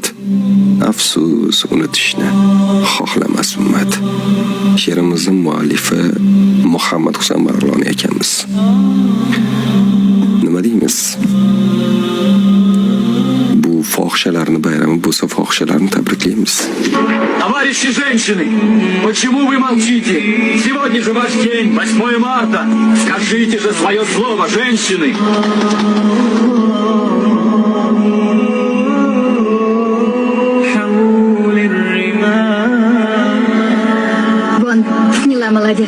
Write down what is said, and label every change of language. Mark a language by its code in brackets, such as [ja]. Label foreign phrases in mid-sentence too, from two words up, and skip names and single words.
[uz] Afsus unutishni xohlamas ummat. She'rimizning muallifi Muhammad Husan Marg'iloni ekanmiz. Nima deymiz? Bu fohishalarni bayrami bo'lsa, fohishalarni tabriklaymiz. [ru] Товарищи женщины, почему вы молчите? Сегодня же ваш день, 8 марта. Скажите же свое слово, женщины. Вон, сняла, молодец.